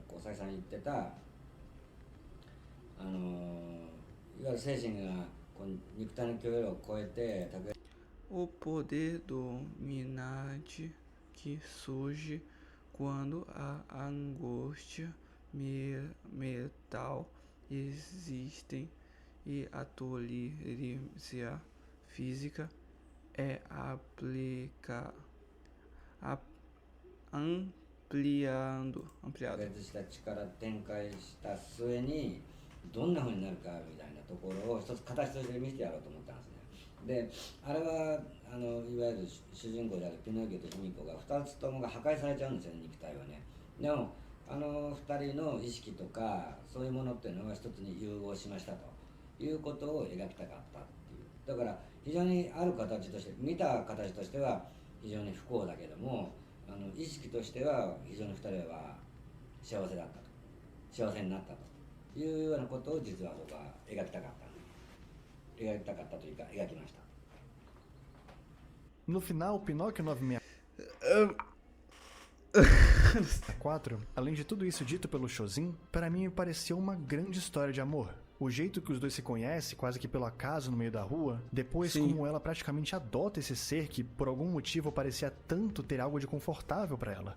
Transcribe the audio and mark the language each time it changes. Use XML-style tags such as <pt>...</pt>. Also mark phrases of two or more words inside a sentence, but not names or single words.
<pt>O poder dominante que surge quando a angústia mental existe e a tolerância física é ampliado.</pt> <ja>どんな風になるかみたいなところを一つ形として見せてやろうと思ったんですね。で、あれはいわゆる主人公であるピノキオと卑弥呼が2つともが破壊されちゃうんですよね、肉体はね。でも2人の意識とかそういうものっていうのが一つに融合しましたということを描きたかったっていう。だから非常にある形として見た形としては非常に不幸だけども、意識としては非常に2人は幸せだったと、幸せになったと。いうようなことを実は僕は描きたかったというか描きました。</ja> <pt>No final, Pinóquio 964, além de tudo isso dito pelo Shojin, para mim me pareceu uma grande história de amor. O jeito que os dois se conhecem, quase que pelo acaso no meio da rua, depois como ela praticamente adota esse ser que por algum motivo parecia tanto ter algo de confortável para ela.</pt>